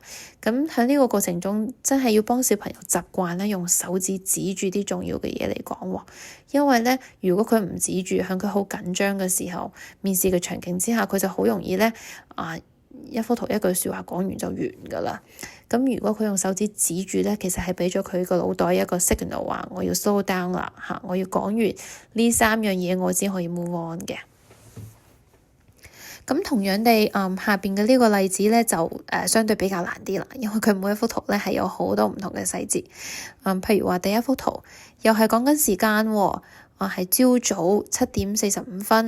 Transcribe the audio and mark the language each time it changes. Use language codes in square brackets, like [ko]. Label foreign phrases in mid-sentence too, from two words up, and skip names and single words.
[yue] 咁喺呢個過程中，真係要幫小朋友習慣咧，用手指指住啲重要嘅嘢嚟講喎。因為呢，如果佢唔指住，喺佢好緊張嘅時候，面試嘅場景之下，佢就好容易呢，一幅圖一句説話講完就完㗎啦。咁如果佢用手指指住呢，其實係畀咗佢個腦袋一個 signal 話我要 [en] slow down [yue] 啦嚇，我要講完呢3樣嘢我先可以 [en] move on [yue] 嘅。咁同樣地，下邊嘅呢個例子呢，就相對比較難啲啦，因為佢每一幅圖呢係有好多唔同嘅細節。譬如話第一幅圖又係講緊時間喎，係朝早7:45。